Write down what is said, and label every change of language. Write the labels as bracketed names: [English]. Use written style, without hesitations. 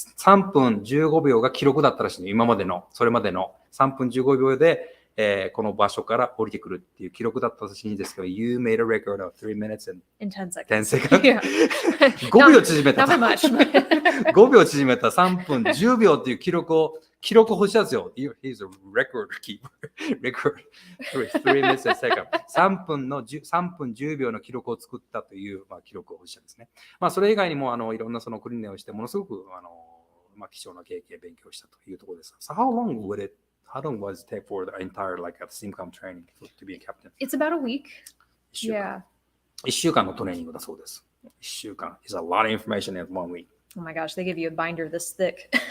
[Japanese] 3分15秒が記録だったらしいの。それまでの3分15秒で、この場所から降りてくるっていう記録だったらしいんですけど、 [English] You made a record of 3 minutes and 10 seconds. 10 seconds. Yeah. [Japanese] 5秒縮めた。 [English] Not much. [Japanese] 5秒縮めた3分10秒っていう記録欲しいですよ。 [English] He's a record keeper. Record 3 minutes and second. [Japanese] 3分10秒の記録を作ったという、記録を欲しいですね。それ以外にもいろんなその訓練をしてものすごく貴重な経験勉強したというところです。 [English] So how long was it take for the entire SimCom training to be a captain? It's about a week. [Japanese] 1週間のトレーニングだそうです。 [English] 1週間 is a lot of information in 1 week. Oh my gosh, they give you a binder this thick.